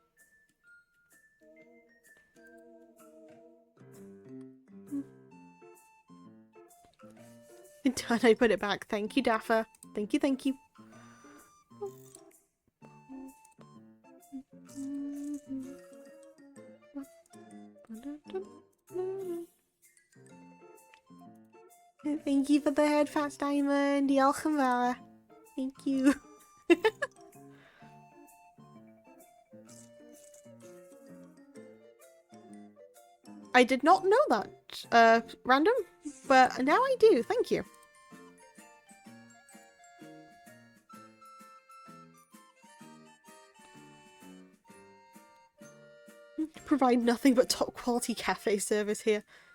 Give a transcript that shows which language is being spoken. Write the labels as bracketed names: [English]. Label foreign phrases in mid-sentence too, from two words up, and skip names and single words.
[English] Done, I put it back. Thank you, Daffa. Thank you, thank you. Thank you for the head, Fast Diamond. [Welsh] Diolch yn fawr. [English] Thank you. I did not know that, random, but now I do. Thank you. Provide nothing but top quality cafe service here.